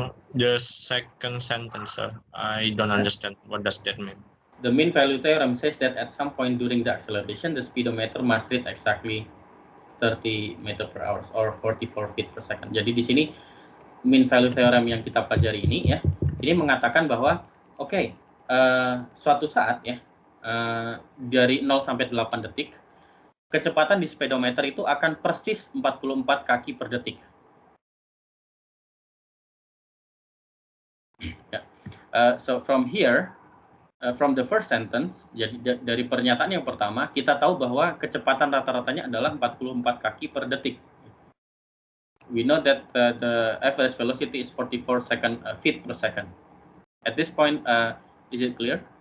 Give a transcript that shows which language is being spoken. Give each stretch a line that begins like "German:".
English: The second sentence, sir, I don't understand. What does that mean? The mean value theorem says that at some point during the acceleration, the speedometer must read exactly 30 meter per hour or 44 feet per second.
Indonesian: Jadi di sini mean value theorem yang kita pelajari ini ya, ini mengatakan bahwa oke, suatu saat ya dari 0 sampai 8 detik, kecepatan di speedometer itu akan persis 44 kaki per detik.
English: Yeah. So from here, from the first sentence,
Indonesian: jadi dari pernyataan yang pertama, kita tahu bahwa kecepatan rata-ratanya adalah 44 kaki per detik.
English: We know that the average velocity is 44 feet per second. At this point, is it clear?